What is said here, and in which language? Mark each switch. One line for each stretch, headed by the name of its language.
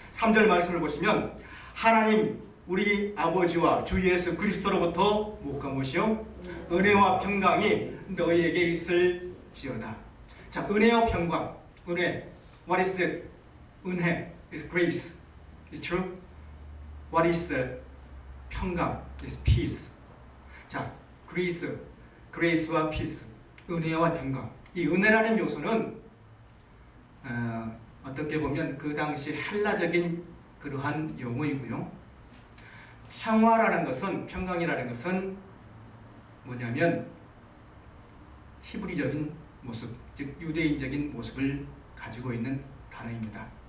Korean: 3절 말씀을 보시면 하나님 우리 아버지와 주 예수 그리스도로부터 무엇과 무엇이요? 은혜와 평강이 너희에게 있을지어다. 자, 은혜와 평강, 은혜,
English: what is the
Korean: 은혜?
English: is grace, is true? What is the 평강? is peace.
Korean: 자, grace와 peace, 은혜와 평강. 이 은혜라는 요소는 어떻게 보면 그 당시 헬라적인 그러한 용어이고요. 평화라는 것은, 평강이라는 것은 뭐냐면 히브리적인 모습, 즉 유대인적인 모습을 가지고 있는 단어입니다.